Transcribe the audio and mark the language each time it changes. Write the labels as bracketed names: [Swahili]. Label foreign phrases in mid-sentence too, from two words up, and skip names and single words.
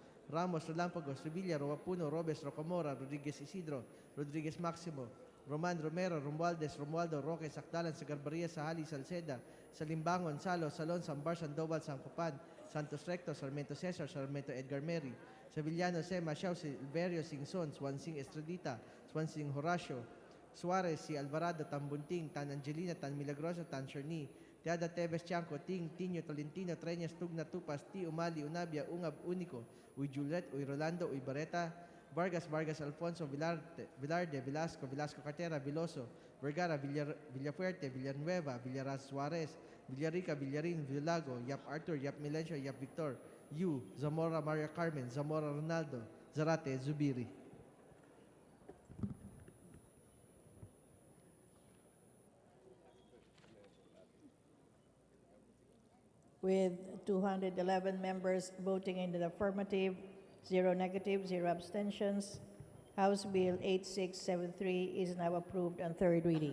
[English] Ramos, Relampagos, Revilla, Roapuno, Robes, Rocamora, Rodriguez Isidro, Rodriguez Maximo, Roman Romero, Romualdez, Romualdo, Roque, Sacdalan, Sagarbaria, Sahali, Salceda, Salimbangon, Salo, Salon, Sambar, Sandoval, Sancopan, Santos Recto, Sarmiento Cesar, Sarmiento Edgar Mary, Sevillano, Sema, Siao, Silverio, Singson, Swansing Estradita, Swansing Horacio, Suarez, si Alvarado, Tan Bunting, Tan Angelina, Tan Milagrosa, Tan Sherni, Teada Teves Chanco, Ting, Tinio, Tolentino, Treñas, Tugna, Tupas, Ti, Umali, Unabia, Ungab, Unico, Uy Juliet, Uy Rolando, Uy Bareta, Vargas, Vargas Alfonso, Velarde, Velasco, Velasco Cartera, Veloso, Vergara, Villafuerte, Villanueva, Villaraz Suarez, Villarica, Villarin, Villago, Yap Arthur, Yap Milencio, Yap Victor, Yu, Zamora Maria Carmen, Zamora Ronaldo, Zarate, Zubiri. With 211 members voting in the affirmative, 0 negative, 0 abstentions, House Bill 8673 is now approved on third reading.